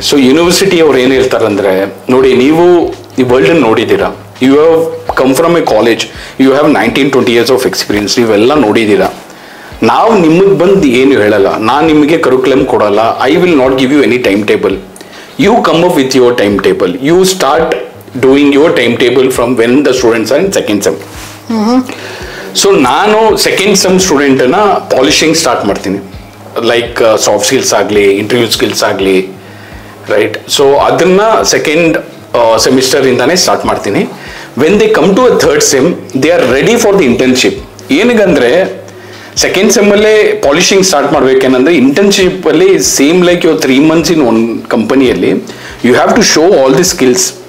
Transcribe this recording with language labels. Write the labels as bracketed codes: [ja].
[kn] So university ಅವ್ರು ಏನು ಹೇಳ್ತಾರಂದ್ರೆ, ನೋಡಿ ನೀವು ಈ ವರ್ಲ್ಡನ್ನು ನೋಡಿದ್ದೀರಾ, [en] you have come from a college, you have 19-20 years of experience, [kn] ನೀವೆಲ್ಲ ನೋಡಿದ್ದೀರಾ. ನಾವು ನಿಮಗೆ ಬಂದು ಏನು ಹೇಳಲ್ಲ, ನಾನು ನಿಮಗೆ ಕರಿಕ್ಯುಲಮ್ ಕೊಡಲ್ಲ, [en] I will not give you any timetable. You come up with your timetable. You start doing your timetable from when the students are in second sem. [kn] So ನಾನು ಸೆಕೆಂಡ್ ಸೆಮ್ ಸ್ಟೂಡೆಂಟನ್ನ ಪಾಲಿಶಿಂಗ್ ಸ್ಟಾರ್ಟ್ ಮಾಡ್ತೀನಿ, like soft skills ಆಗಲಿ, interview skills ಆಗಲಿ, right. So ಅದನ್ನ second ಸೆಮಿಸ್ಟರಿಂದಾನೇ start ಮಾಡ್ತೀನಿ. [en] When they come to a third sem, they are ready for the internship. [kn] ಏನಕ್ಕಂದ್ರೆ second ಸೆಮ್ಮಲ್ಲೇ polishing start ಮಾಡ್ಬೇಕೇನಂದ್ರೆ, ಇಂಟರ್ನ್ಶಿಪ್ಪಲ್ಲಿ [en] Same like your 3 months in one ಕಂಪನಿಯಲ್ಲಿ you have to show all the skills.